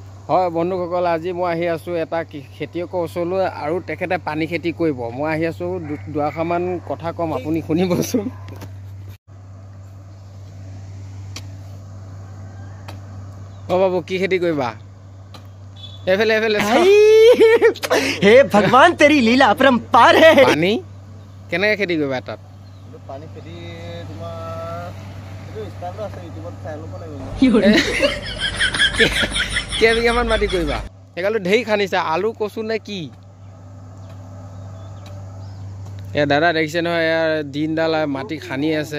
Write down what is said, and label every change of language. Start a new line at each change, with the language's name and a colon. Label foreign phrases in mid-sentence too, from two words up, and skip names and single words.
Assamese: হয় বন্ধুসকল, আজি মই আহি আছোঁ এটা খেতিয়কৰ ওচৰলৈ আৰু তেখেতে পানী খেতি কৰিব। মই আহি আছোঁ, দুআষাৰমান কথা ক'ম, আপুনি শুনিবচোন। অ বাবু, কি খেতি কৰিবা? এইফালে এইফালে
Hindi: हे भगवान तेरी लीला अपरंपार है।
Assamese: পানী কেনেকৈ খেতি কৰিবা তাত? পানী খেতি তোমাৰ এইটো ষ্টাইলত আছে, ইউটিউবত চাই ল'ব লাগিব। কেইবিঘামান মাটি কৰিবা? সেইকাৰণে ঢেৰ খান্দিছা, আলু কচু নে কি? এয়া দাদা দেখিছে নহয়, এয়া দিনডাল মাটি খান্দি আছে।